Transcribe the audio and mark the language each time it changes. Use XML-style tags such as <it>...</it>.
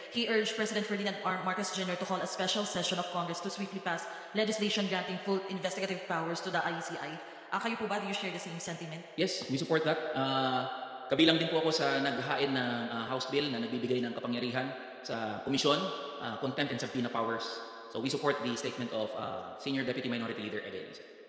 <en>He urged President Ferdinand R. Marcos Jr. to call a special session of Congress to swiftly pass legislation granting full investigative powers to the ICI.</en> <tl>Kayo po ba,</tl> <en>do you share the same sentiment? Yes, we support that.</en> <tl>Kabilang din po ako sa naghain ng House Bill na nagbibigay ng kapangyarihan sa Komisyon,</tl> <en>Contempt and Subpoena Powers. So we support the statement of Senior Deputy Minority Leader Edgar Elice.</en>